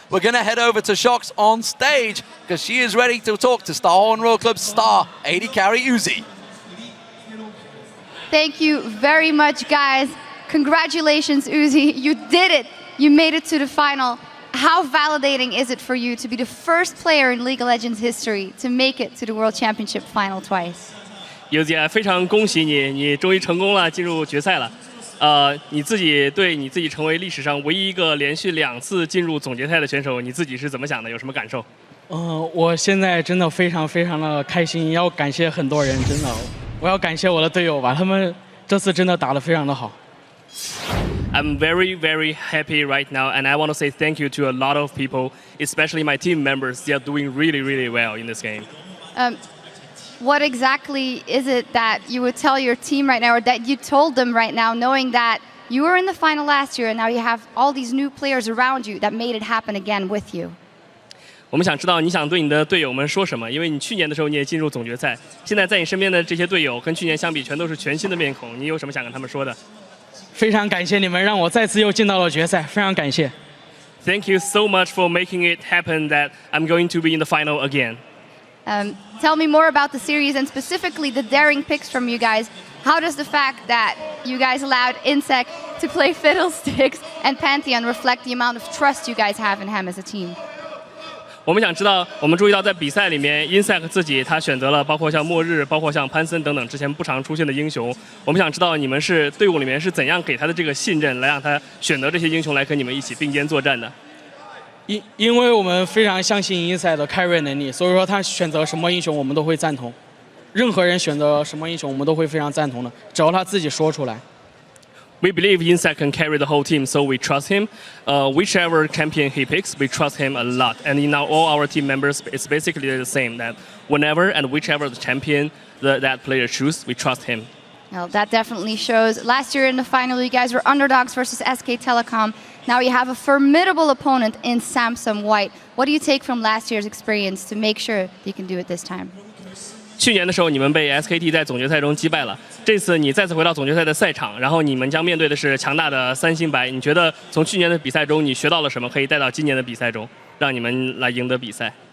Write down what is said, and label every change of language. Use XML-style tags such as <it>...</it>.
<en>We're going to head over to Shox on stage because she is ready to talk to Starhorn Royal Club star AD carry Uzi. Thank you very much, guys. Congratulations, Uzi. You did it. You made it to the final. How validating is it for you to be the first player in League of Legends history to make it to the World Championship final twice?</en> <zh>尤姐，非常恭喜你，你终于成功了，进入决赛了。你自己对你自己成为历史上唯一一个连续2次进入总决赛的选手，你自己是怎么想的？有什么感受？我现在真的非常的开心，要感谢很多人，真的，我要感谢我的队友吧，他们这次真的打得非常的好。</zh> <en>I'm very, very happy right now, and I want to say thank you to a lot of people, especially my team members. They are doing really, really well in this game. What exactly is it that you would tell your team right now, or that you told them right now, knowing that you were in the final last year and now you have all these new players around you that made it happen again with you?</en> <zh>我们想知道你想对你的队友们说什么，因为你去年的时候你也进入总决赛，现在在你身边的这些队友跟去年相比，全都是全新的面孔，你有什么想跟他们说的？非常感谢你们，让我再次又进到了决赛，非常感谢。</zh> <en>Thank you so much for making it happen that I'm going to be in the final again. Tell me more about the series and specifically the daring picks from you guys. How does the fact that you guys allowed InSec to play Fiddlesticks and Pantheon reflect the amount of trust you guys have in him as a team?</en> <zh>我们想知道，我们注意到在比赛里面 ，InSec 自己他选择了包括像末日、包括像潘森等等之前不常出现的英雄。我们想知道你们是队伍里面是怎样给他的这个信任，来让他选择这些英雄来跟你们一起并肩作战的。因为我们非常相信InSec的 carry 能力，所以说他选择什么英雄我们都会赞同。任何人选择什么英雄我们都会非常赞同的，只要他自己说出来。</zh> <en>We believe InSec can carry the whole team, so we trust him. Whichever champion he picks, we trust him a lot. And in all our team members, it's basically the same, that whenever and whichever the champion that player chooses, we trust him. Well, that definitely shows. Last year in the final, you guys were underdogs versus SK Telecom. Now you have a formidable opponent in Samsung White. What do you take from last year's experience to make sure you can do it this time?</en> <zh>去年的时候，你们被 SKT 在总决赛中击败了。这次你再次回到总决赛的赛场，然后你们将面对的是强大的三星白。你觉得从去年的比赛中你学到了什么，可以带到今年的比赛中，让你们来赢得比赛？</zh>